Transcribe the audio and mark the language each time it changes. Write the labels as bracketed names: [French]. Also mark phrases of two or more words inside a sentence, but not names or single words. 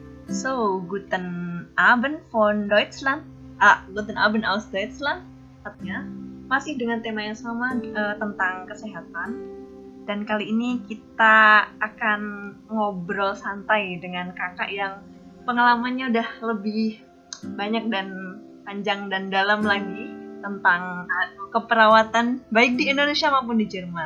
[German] So, guten Abend von Deutschland. Guten Abend aus Deutschland. [Indonesian] Artinya, masih dengan tema yang sama tentang kesehatan. Dan kali ini kita akan ngobrol santai dengan kakak yang pengalamannya udah lebih banyak dan panjang dan dalam lagi tentang keperawatan baik di Indonesia maupun di Jerman.